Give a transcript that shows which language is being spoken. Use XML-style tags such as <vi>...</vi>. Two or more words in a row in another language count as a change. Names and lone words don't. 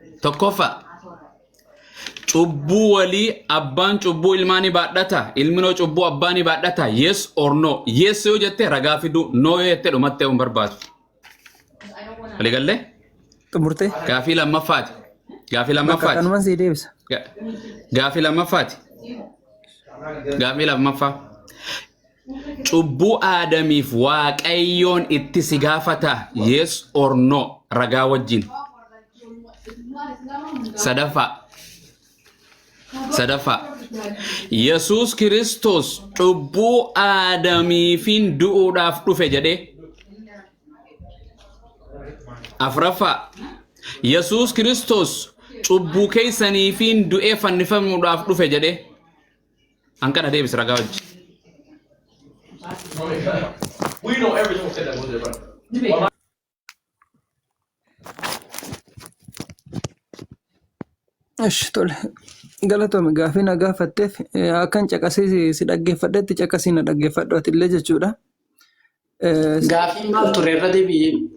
<om>Tokkoffaa cubbuu walii abbaan cubbuu ilmaanii baadhata ilminoo cubbuu abbaanii baadhata</om> <en>yes or no</en> <om>yes yoo jette ragaa fidu no yoo jette dhumattee un barbaadu waliigalle xumurte gaafii lammaffaati kanuman sii deebisa gaafii lammaffaa cubbuu aadamiif waaqayyoon itti si gaafata</om> <en>yes or no</en> <om>ragaa wajjin sadaffaa Yesuus Kiristoos cubbuu aadamiifin du'uudhaaf dhufe jedhe afraffaa Yesuus Kiristoos cubbuu keessaniifin du'ee fannifamuudhaaf dhufe jedhe hanqana deebis ragaa wajjin</om> <en>We know everyone said that was there, bro.</en> <om>Ish tole galatoome gaafii na gaafatteef akkan caqasii si dhaggeeffadhetti caqasii na dhaggeeffadhu atillee jechuudha. Gaafii maal ture irra deebi'ee?</om>